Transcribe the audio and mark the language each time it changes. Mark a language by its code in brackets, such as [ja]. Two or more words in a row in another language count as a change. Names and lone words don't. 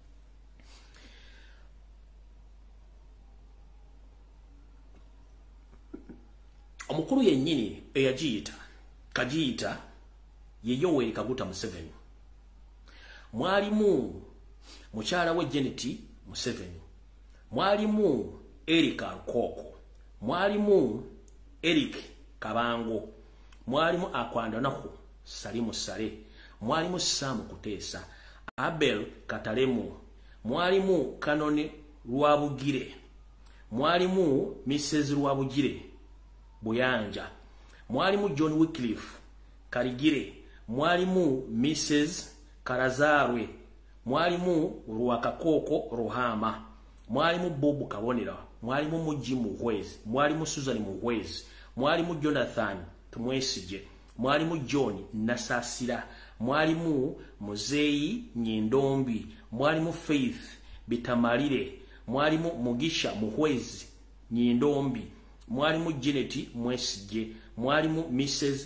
[lg] omukulu yennyini kagiyita ye Yoweri Kaguta Museveni mwalimu mukyala we Janet Museveni mwalimu Erika Rukoko mwalimu Eric Kabango mwalimu Akwanda Naku Salimu Sale mwalimu Sam Kuteesa Abel Katalemu mwalimu Kanone Lwabugire mwalimu Mrs. Lwabugire Buyanja mwalimu John Wycliffe Karigire mwalimu Mrs. Karazarwe mwalimu Rwakakoko Rohama mwalimu Bob Kabonera mwalimu Muji Muhwezi mwalimu Susan Muhwezi mwalimu Jonathan Tumwesije mwalimu John Nasasira mwalimu Muzeyi Nyindombi mwalimu Faith Bitamalire mwalimu Mugisha Muhwezi Nyindombi mwalimu Janet Mwesije mwalimu Mrs.